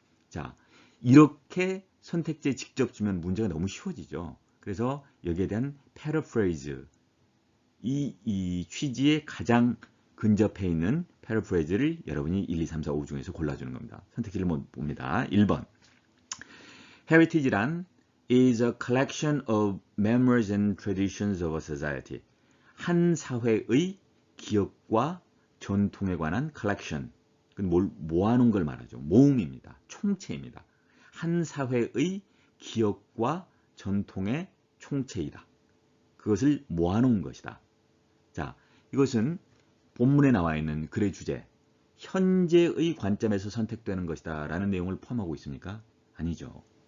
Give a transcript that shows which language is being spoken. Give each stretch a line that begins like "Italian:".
Korean: 자, 이렇게 선택지에 직접 주면 문제가 너무 쉬워지죠. 그래서 여기에 대한 paraphrase, 이 취지에 가장 근접해 있는 패러프레이즈를 여러분이 1, 2, 3, 4, 5 중에서 골라주는 겁니다. 선택지를 봅니다. 1번.
English: Heritage란 is a collection of memories and traditions of a society.
Korean: 한 사회의 기억과 전통에 관한 collection. 그건 모아놓은 걸 말하죠. 모음입니다. 총체입니다. 한 사회의 기억과 전통의 총체이다. 그것을 모아놓은 것이다. 자, 이것은 본문에 나와 있는 글의 주제, 현재의 관점에서 선택되는 것이다 라는 내용을 포함하고 있습니까? 아니죠.